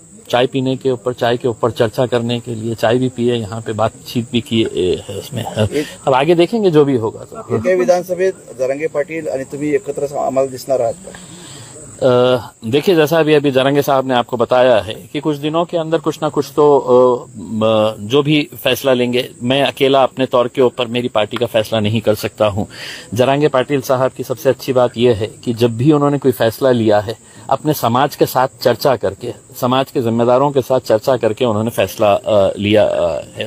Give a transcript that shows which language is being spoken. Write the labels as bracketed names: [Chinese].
[Hindi] चाय पीने के ऊपर चाय के ऊपर चर्चा करने के लिए चाय भी पिए, यहाँ पे बातचीत भी किए है उसमें. अब आगे देखेंगे जो भी होगा. तो [Marathi] विधानसभेत जरांगे पाटील आणि तुम्ही एकत्र आम्हाला दिसणार आहात का? [Hindi] देखिए जैसा अभी जरांगे साहब ने आपको बताया है कि कुछ दिनों के अंदर कुछ ना कुछ तो जो भी फैसला लेंगे, मैं अकेला अपने तौर के ऊपर मेरी पार्टी का फैसला नहीं कर सकता हूं. जरांगे पाटिल साहब की सबसे अच्छी बात यह है कि जब भी उन्होंने कोई फैसला लिया है अपने समाज के साथ चर्चा करके, समाज के जिम्मेदारों के साथ चर्चा करके उन्होंने फैसला लिया है.